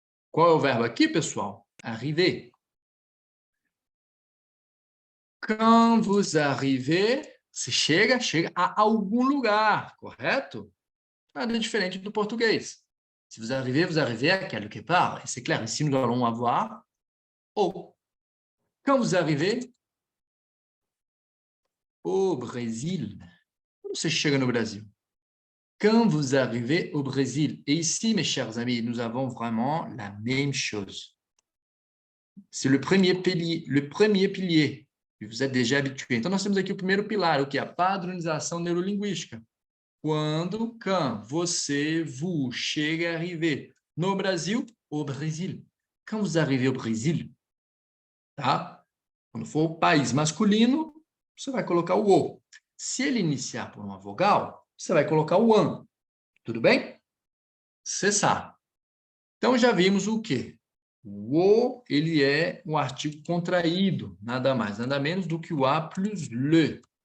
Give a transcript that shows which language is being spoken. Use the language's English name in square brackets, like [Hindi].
[Portuguese] Qual é o verbo aqui, pessoal? Arriver. [French] Quand vous arrivez, [Portuguese] se chega a algum lugar, correto? Nada diferente do português. [French] Si vous arrivez à quelque part. Et c'est clair, ici nous allons avoir au. Quand vous arrivez au Brésil, [Portuguese] quando você chega no Brasil? [French] Quand vous arrivez au Brésil. Et ici, mes chers amis, nous avons vraiment la même chose. C'est le premier pilier. E vous êtes déjà habitué. [Portuguese] Então, nós temos aqui o primeiro pilar, o que? A padronização neurolinguística. Quando, quand, você, vous, chega, arriver. No Brasil, [French] au Brésil. Quand vous arrivez au Brésil, tá? [Portuguese] Quando for o país masculino, você vai colocar o o. Se ele iniciar por uma vogal, você vai colocar o an. Tudo bem? Cessar. Então, já vimos o quê? O, ele é um artigo contraído, nada mais, nada menos do que o a plus le.